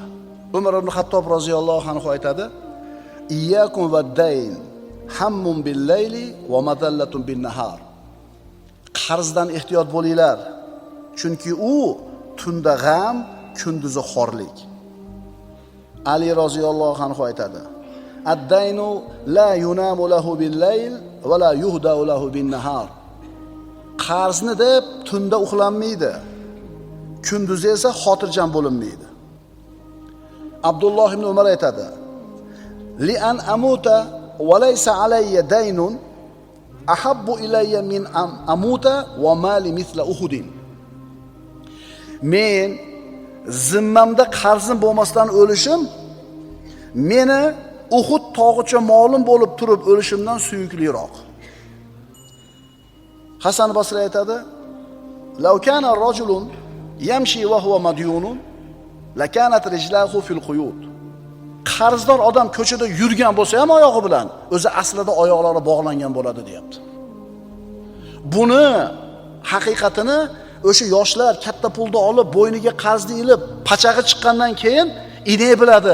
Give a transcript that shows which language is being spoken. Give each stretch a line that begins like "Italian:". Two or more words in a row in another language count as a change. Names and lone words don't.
Arabic: Umar ibn Xattob roziyallohu anhu aytadi: "إياكم والدين، هم بالليل ومذلة بالنهار."
Uzbek: Qarzdan ehtiyot bo'linglar, chunki u tunda g'am, kunduzi xorlik.
Arabic: Ali roziyallohu anhu aytadi: "الدين لا ينام له بالليل ولا يهدأ له بالنهار."
Uzbek: Qarzni deb tunda uxlanmaydi, kunduzi esa xotirjam bo'linmaydi.
Arabic: Abdulloh ibn Umar aytadi: "لأن أموت وليس علي دين أحب إلي من أن أموت ومالي مثل أحد."
Uzbek: Men zimmamda qarzim bo'lmasdan o'lishim meni Uhud tog'icha molim bo'lib turib o'lishimdan suyukliroq. Hasan Basri aytadi:
Arabic: "لو كان رجل يمشي وهو مديون لكانت رجله في القيود."
Uzbek: Qarzdor odam ko'chada yurgan bo'lsa ham oyog'i bilan, o'zi aslida oyoqlari bog'langan bo'ladi, deyapti. Buni haqiqatini o'sha yoshlar katta pulni olib, bo'yniga qarzni ilib, pachag'i chiqqandan keyin inay biladi.